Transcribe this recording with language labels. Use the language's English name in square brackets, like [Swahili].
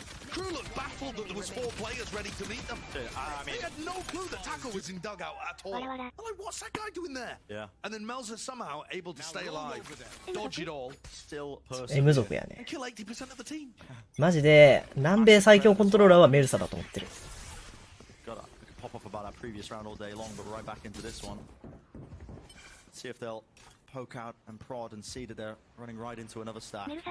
[English] Crew looked baffled that there was 4 players ready to meet them. They had no clue that Taco was in dugout at all. They're like, what's that guy doing there? Yeah. And then Mel's is somehow able to stay alive, dodge it all, Still [Japanese] M 族やね。 [English] kill 80% of the team. [Japanese] マジで南米最強コントローラーはメルサだと思ってる。 [English] Got a pop off about that previous round all day long, but right back into this one. See if they'll poke out and prod and see that they're running right into another stack.